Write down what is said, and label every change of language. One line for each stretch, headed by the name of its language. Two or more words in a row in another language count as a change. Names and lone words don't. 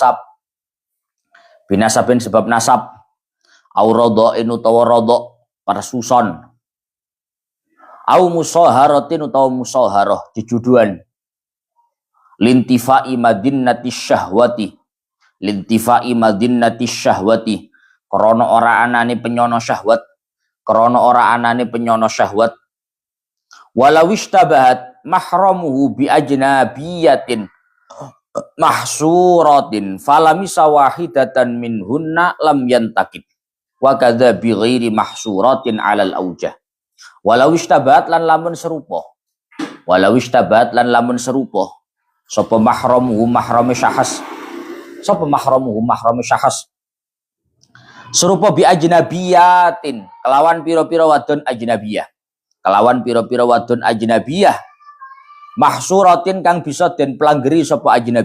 Arabic: نسب أو رضاع
Javanese: utawa radha' persuson
Arabic: أو مصاهرة
Javanese: utawa musaharah jejuduan
Arabic: لانتفاء مظنة
Javanese: syahwati krana ora anane penyono syahwat
Arabic: ولو اشتبهت محرمه بأجنبيات محصورات فلمس واحدة منهن لم ينتقض وكذا بغير محصورات على الأوجه ولو اشتبهت
Javanese: lan lamun serupa sapa
Arabic: mahramuhu
Javanese: mahrame syahas serupa
Arabic: بأجنبيات
Javanese: kelawan pira-pira wadon ajnabiyah mahsuratin kang bisa den planggeri sapa